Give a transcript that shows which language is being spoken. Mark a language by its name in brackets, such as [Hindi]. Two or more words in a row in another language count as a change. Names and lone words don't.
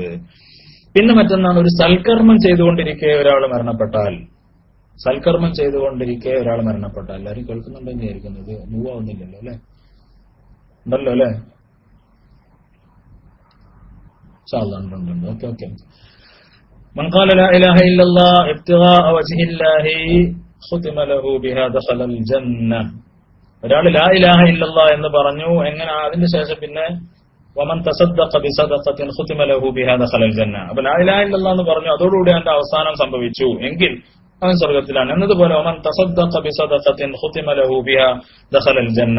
[Malayalam] പിന്നെ മറ്റൊന്നാണ്, ഒരു സൽക്കർമ്മം ചെയ്തുകൊണ്ടിരിക്കെ ഒരാൾ മരണപ്പെട്ടാൽ, സൽക്കർമ്മം ചെയ്തുകൊണ്ടിരിക്കെ ഒരാൾ മരണപ്പെട്ടാൽ, എല്ലാവരും കേൾക്കുന്നുണ്ടെന്ന് വിചാരിക്കുന്നത്, മൂവാവുന്നില്ലല്ലോ അല്ലെ? ഉണ്ടല്ലോ അല്ലെ? ഉണ്ട്. ഓക്കെ. [Arabic] من قال لا إله إلا الله ابتغاء وجه الله ختم له بها دخل الجنة. [Malayalam] ഒരാൾ [Arabic] لا إله إلا الله [Malayalam] എന്ന് പറഞ്ഞു, എങ്ങനെ? അതിന്റെ ശേഷം പിന്നെ [Arabic] ومن تصدق بصدقة ختم له بها دخل الجنة. [Malayalam] അപ്പോൾ [Arabic] لا إله إلا الله [Malayalam] എന്ന് പറഞ്ഞു, അതോടുകൂടി അതിന്റെ അവസാനം സംഭവിച്ചു എങ്കിൽ അവൻ സ്വർഗ്ഗത്തിലാണ്. [Arabic] എന്നതുപോലെ ومن تصدق بصدقة ختم له بها دخل الجنة.